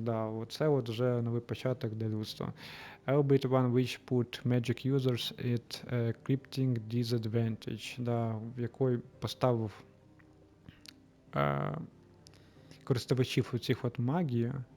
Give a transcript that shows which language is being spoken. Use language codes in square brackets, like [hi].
[uk] Да, оце от вже новий початок для людства. [en] Albeit one which put magic users at a cryptic disadvantage. [uk] Да, в якої поставив користувачів у цих от магії